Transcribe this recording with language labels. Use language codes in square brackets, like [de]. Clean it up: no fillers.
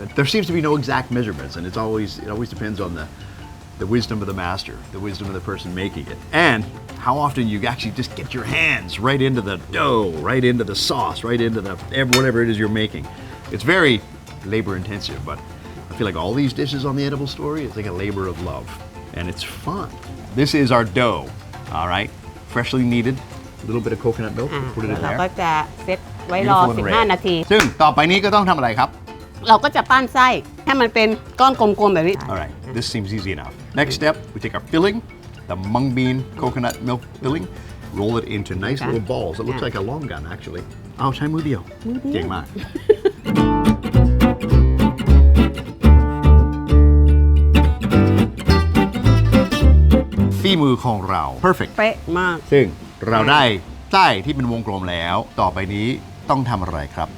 [en] And there seems to be no exact measurements, and it always depends on the wisdom of the master, the wisdom of the person making it, and how often you actually just get your hands right into the dough, right into the sauce, right into the whatever it is you're making. It's very labor intensive, but I feel like all these dishes on the Edible Story, it's like a labor of love, and it's fun. This is our dough, all right, freshly kneaded, a little bit of coconut milk, put it in there. [th] เราก็จะเซตไว้รอ15 นาที ซึ่งต่อไปนี้ก็ต้องทำอะไรครับ เราก็จะปั้นไส้ให้มันเป็นก้อนกลมๆแบบนี้ [en] All right, this seems easy enough. Next step, we take our filling, the mung bean coconut milk filling, roll it into nice little balls. It looks like a long gun, actually. [th] เอาใช้มือเดียวเก่งมาก ฝีมือของเรา perfect เป๊ะมาก ซึ่งเราได้ไส้ที่เป็นวงกลมแล้ว ต่อไปนี้ต้องทำอะไรครับ